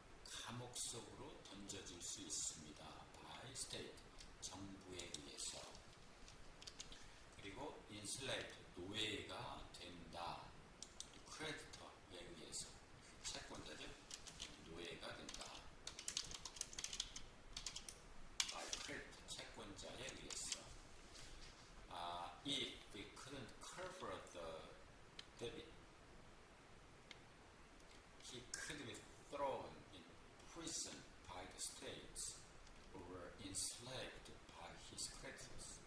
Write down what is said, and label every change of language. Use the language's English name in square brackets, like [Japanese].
[Korean] 감옥 속으로 던져질 수 있습니다. [English] by state, [Korean] 정부에 의해서. 그리고 enslaved, 노예가 된다. creditor에 의해서, 채권자죠. 노예가 된다. [English] by creditor, [Korean] 채권자에 의해서. [English] If we couldn't cover the debit, he could be thrown in prison by the states or enslaved by his creditors.